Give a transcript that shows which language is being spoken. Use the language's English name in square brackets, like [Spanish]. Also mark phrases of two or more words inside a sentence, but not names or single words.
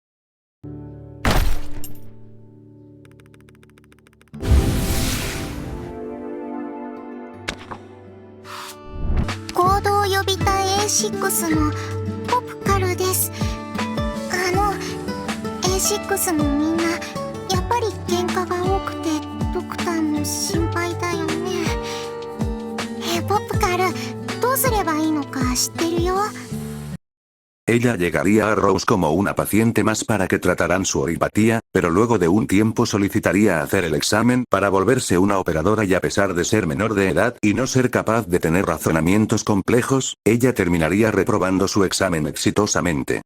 [Japanese] 行動予備隊 A6 のポプカルです。A6 のみんなやっぱり喧嘩が多くてドクターも心配だよね。ポプカル、どうすればいいのか知ってるよ。 [Spanish] Ella llegaría a Rose como una paciente más para que trataran su oripatía, pero luego de un tiempo solicitaría hacer el examen para volverse una operadora y a pesar de ser menor de edad y no ser capaz de tener razonamientos complejos, ella terminaría reprobando su examen exitosamente.